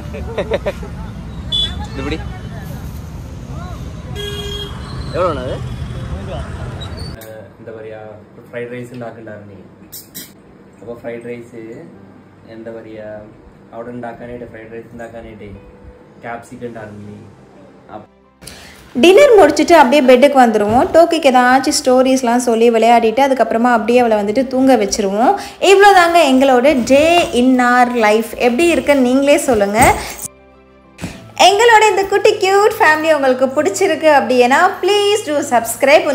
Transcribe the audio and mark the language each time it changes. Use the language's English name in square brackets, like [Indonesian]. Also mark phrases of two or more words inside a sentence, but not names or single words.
[Tamil] இப்படி எவ்வளோண்ணா அது? [Malayalam] എന്താ പറയുക, [English] fried rice [Malayalam] ഉണ്ടാക്കുന്നുണ്ടായിരുന്നു നീ. അപ്പോൾ [English] fried rice [Malayalam] എന്താ പറയുക അവിടെ ഉണ്ടാക്കാനായിട്ട് [English] fried rice [Malayalam] ഉണ്ടാക്കാനായിട്ട് ക്യാപ്സിക്കം ഉണ്ടായിരുന്നു നീ. [Tamil] டின்னர் முடிச்சுட்டு அப்படியே பெட்டுக்கு வந்துடுவோம். டோக்கிக்கு ஏதாச்சும் ஸ்டோரிஸ்லாம் சொல்லி விளையாடிட்டு அதுக்கப்புறமா அப்படியே அவளை வந்துட்டு தூங்க வச்சுருவோம். இவ்வளோ தாங்க எங்களோட [English] day in our life. [Tamil] எப்படி இருக்குன்னு நீங்களே சொல்லுங்கள். எங்களோட இந்த குட்டி [English] cute family [Tamil] உங்களுக்கு பிடிச்சிருக்கு அப்படின்னா [English] please do subscribe.